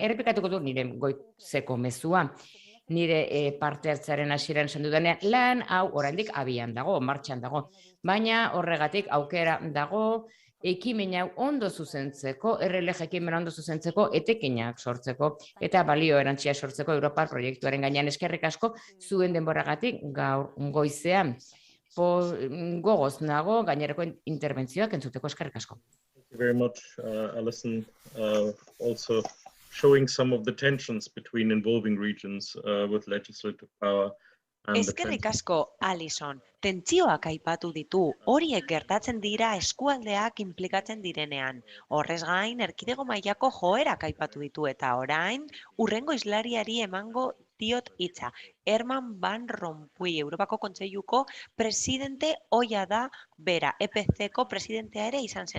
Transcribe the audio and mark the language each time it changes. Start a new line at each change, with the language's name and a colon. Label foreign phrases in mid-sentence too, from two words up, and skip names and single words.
Basque: Errepikatuko du nire goizeko mezua. Nire parte hartzearen hasieran esan dudanean, lan hau oraindik abian dago, martxan dago, baina horregatik aukera dago ekimen hau ondo zuzentzeko, RLG ekimena ondo zuzentzeko, etekinak sortzeko eta balio erantsia sortzeko Europar proiektuaren gainean. Eskerrik asko zuen denboragatik gaur goizean. Gogoz nago gainerako interbentzioak entzuteko. Eskerrik asko.
English: Thank you very much, Alison. Also showing some of the tensions between involving regions with legislative power.
Basque: Eskerrik asko, Alison. Tentsioak aipatu ditu, horiek gertatzen dira eskualdeak inplikatzen direnean. Horrez gain, erkidego mailako joerak aipatu ditu, eta orain, hurrengo islariari emango diot hitza. Herman Van Rompuy, Europako Kontseiluko presidente ohia da bera, EPC-ko presidentea ere izan zen.